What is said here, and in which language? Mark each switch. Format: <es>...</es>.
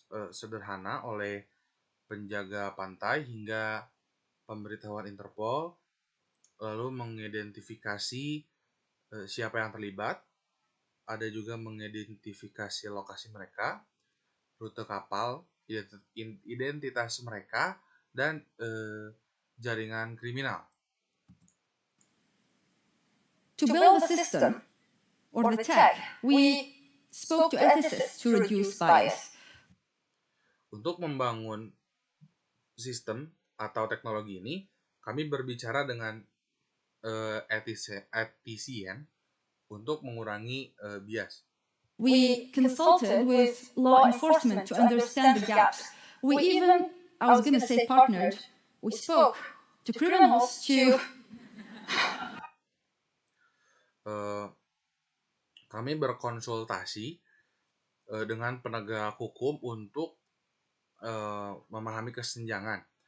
<id>sederhana oleh penjaga pantai hingga pemberitahuan Interpol, lalu mengidentifikasi siapa yang terlibat, ada juga mengidentifikasi lokasi mereka, rute kapal, identitas mereka, dan jaringan kriminal.</id> <en>To build the system, or the tech, we spoke to ethicists to reduce bias.</en> <id>Untuk membangun sistem atau teknologi ini, kami berbicara dengan etisien untuk mengurangi bias.</id> <en>We consulted with law enforcement to understand the gaps. We even, I was going to say partnered, we spoke to criminals to...</en> <id>Kami berkonsultasi dengan penegak hukum untuk memahami kesenjangan.</id>